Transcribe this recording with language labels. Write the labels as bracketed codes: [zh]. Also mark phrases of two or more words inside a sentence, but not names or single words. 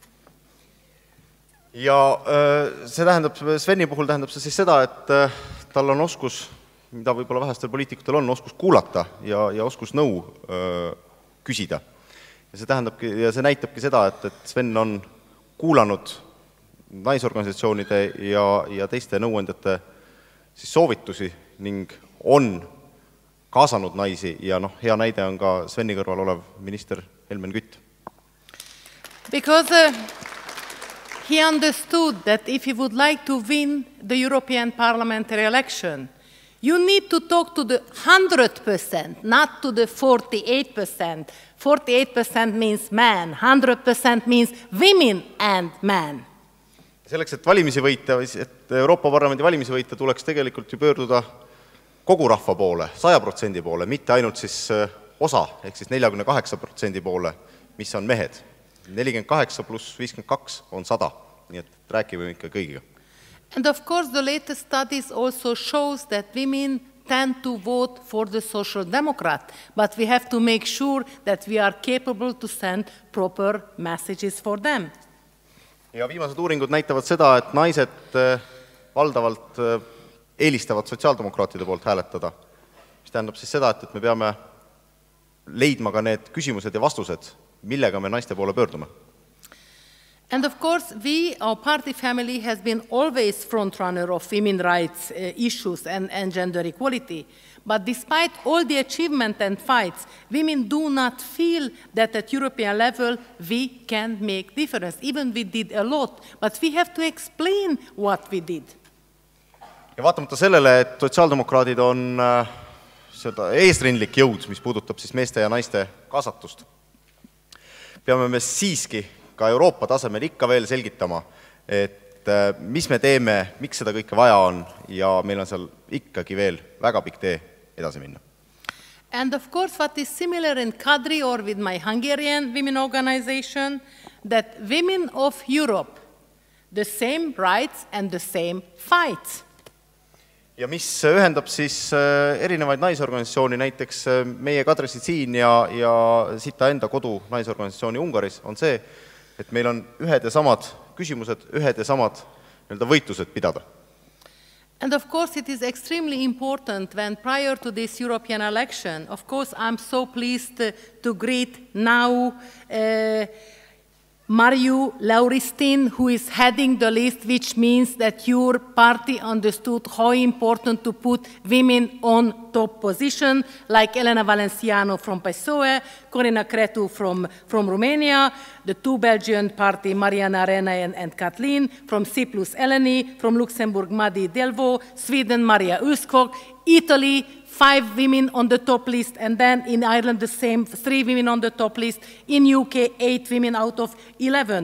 [et] Ja see tähendab, Sveni puhul tähendab see siis seda, et tal on oskus, mida võib-olla vähestel poliitikutel on, oskus kuulata ja oskus nõu küsida. Ja see tähendabki, ja see näitabki seda, et Sven on kuulanud naisorganisatsioonide ja teiste nõuandjate siis soovitusi ning on kaasanud naisi ja hea näide on ka Sveni kõrval olev minister Helmen Kütt. [en] Because he understood that if he would like to win the European parliamentary election, you need to talk to the 100%, not to the 48%. 48% means man, 100% means women and man. [et] Selleks, et valimisi võita, et Euroopa Parlamendi valimisi võita, tuleks tegelikult ju pöörduda kogu rahva poole, 100% poole, mitte ainult siis osa, ehk siis 48% poole, mis on mehed. 48 pluss 52 on 100, nii et räägime ikka kõigiga. [en] And of course, the latest studies also shows that women tend to vote for the Social Democrat, but we have to make sure that we are capable to send proper messages for them. [et] Ja viimased uuringud näitavad seda, et naised valdavalt eelistavad sotsiaaldemokraatide poolt hääletada, mis tähendab siis seda, et me peame leidma ka need küsimused ja vastused, millega me naiste poole pöördume. [en] And of course, our party family has been always frontrunner of women's rights issues and gender equality. But despite all the achievement and fights, women do not feel that at European level we can make difference. Even we did a lot, but we have to explain what we did. [et] Ja vaatamata sellele, et sotsiaaldemokraadid on seda eesrindlik jõud, mis puudutab siis meeste ja naiste kaasatust, peame me siiski ka Euroopa tasemel ikka veel selgitama, et mis me teeme, miks seda kõike vaja on ja meil on seal ikkagi veel väga pikk tee edasi minna. [en] And of course, what is similar in Kadri or with my Hungarian women organization, that women of Europe, the same rights and the same fights. [et] Ja mis ühendab siis erinevaid naisorganisatsiooni, näiteks meie Kadrisi siin ja Sita enda kodu naisorganisatsiooni Ungaris, on see, et meil on ühed ja samad küsimused, ühed ja samad võitlused pidada. [en] And of course, it is extremely important when prior to this European election, of course, I'm so pleased to greet now Marju Lauristin, who is heading the list, which means that your party understood how important to put women on top position, like Elena Valenciano from PSOE, Corina Cretu from Romania, the two Belgian party, Mariana Arena and Kathleen, from Cyprus, Eleni, from Luxembourg, Madi Delvaux, Sweden, Maria Ulskog, Italy, 5 women on the top list, and then in Ireland the same, 3 women on the top list, in UK 8 women out of 11.